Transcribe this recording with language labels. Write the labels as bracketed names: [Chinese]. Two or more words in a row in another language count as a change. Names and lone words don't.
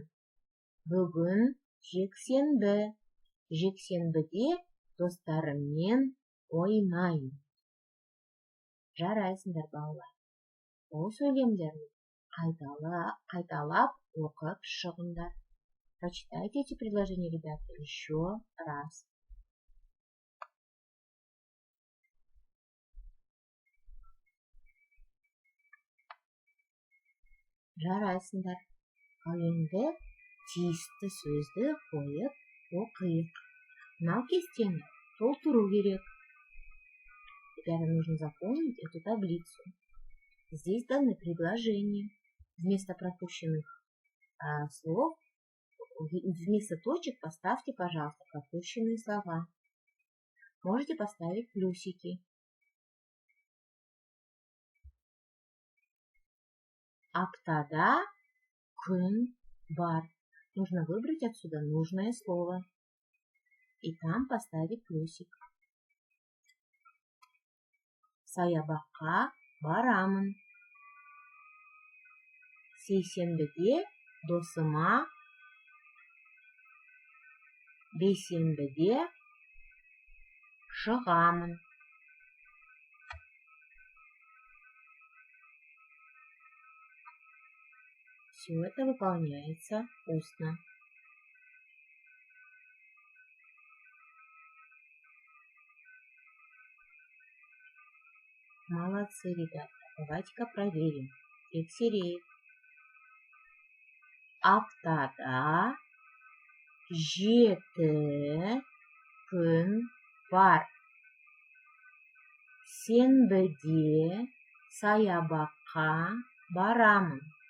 [Kazakh] Бүгін жексенбі. Жексенбіде достарыммен ойнаймын. Жарайсыңдар, балалар. Ол сөйлемдерді қайталап оқып шығыңдар. [Russian] Прочитайте эти предложения, ребята, еще раз. [Kazakh] Жарайсыңдар. Ал енді тиісті сөзді қойып оқиық. Мынау кестені толтыру керек. [Russian] Теперь нужно запомнить эту таблицу. Здесь даны предложения. Вместо пропущенных слов, вместо точек поставьте, пожалуйста, пропущенные слова. Можете поставить плюсики. [Kazakh] Аптада күн бар. [Russian] Нужно выбрать отсюда нужное слово. И там поставить плюсик. [Kazakh] Саябаққа барамын. Сейсенбіде досыма, бейсенбіде шығамын. [Russian] Все это выполняется устно. Молодцы, ребята. Давайте-ка проверим. [Kazakh] Тексерейік. Аптада жеті күн бар. Сенбіде саябаққа барамын.